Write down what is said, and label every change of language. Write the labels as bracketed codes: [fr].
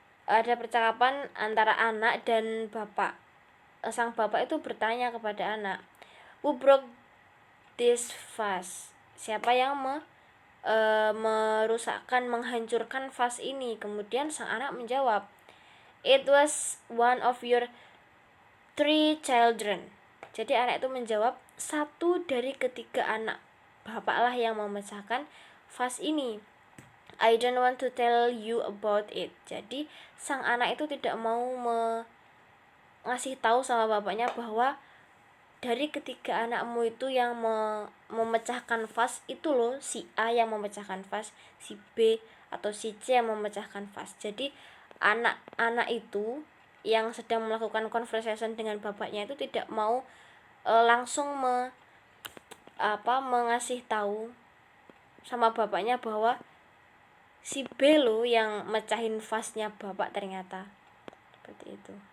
[id] Ada percakapan antara anak dan bapak. Sang bapak itu bertanya kepada anak, [en] "Who broke this vase?" [id] Siapa yang merusakkan, menghancurkan vas ini? Kemudian sang anak menjawab, [en] "It was one of your 3 children." [id] Jadi anak itu menjawab, satu dari ketiga anak bapaklah yang memecahkan vas ini. [en] "I don't want to tell you about it." [id] Jadi sang anak itu tidak mau ngasih tahu sama bapaknya bahwa dari ketiga anakmu itu yang memecahkan vas itu loh, si A yang memecahkan vas, si B atau si C yang memecahkan vas. Jadi anak-anak itu yang sedang melakukan conversation dengan bapaknya itu tidak mau langsung mengasih tahu sama bapaknya bahwa si B lo yang mecahin vasnya bapak ternyata. Seperti itu.